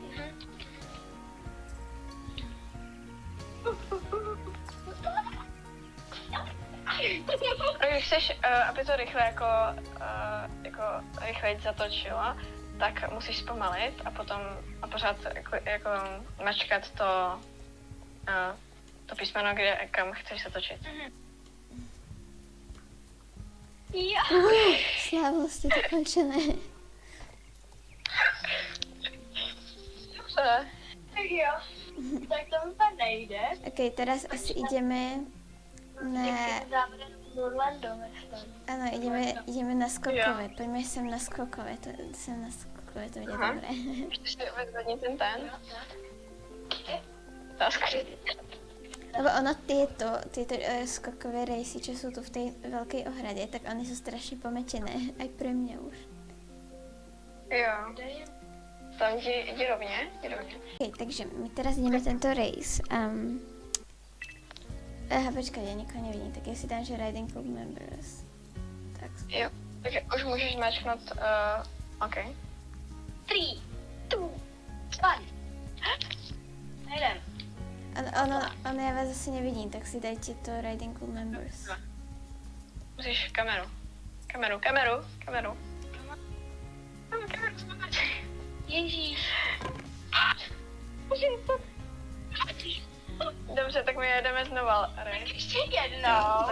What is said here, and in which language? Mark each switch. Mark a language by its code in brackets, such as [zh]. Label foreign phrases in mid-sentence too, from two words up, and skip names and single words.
[cs] Když chceš, aby to rychle jako rychleji zatočilo, tak musíš zpomalit a potom a pořád jako mačkat to písmeno, kam chceš zatočit. Jo. [sk] Slávnosti dokončené. [cs] Dobře. Tak jo. Tak to úplně nejde. [sk] OK, teraz asi ideme na... Orlando, myslím. Ano, ideme na skokové. Poďme sem na skokové. To bude Aha. dobré. [cs] Ještě si vyzvedni ten. Otázka. [sk] Lebo ono tieto skokové rejsy, čo sú tu v tej veľkej ohrade, tak oni sú strašne pometené. Aj pre mňa už. [cs] Jo. Tam jdi rovně. [sk] OK, takže my teraz ideme tento rejs. Aha, počkaj, ja nikoho nevidím, tak ja si dám, že [en] Riding Club Members. [sk] Tak. [cs] Jo. Takže už můžeš zmáčknout, OK. 3, 2, 1. [sk] Nejdem. Ono ja vás zase nevidím, tak si dajte to [en] Riding Club Members. [cs] Musíš kameru. Ježíš. Dobře, tak my jedeme znova, Ray. Ještě jednou.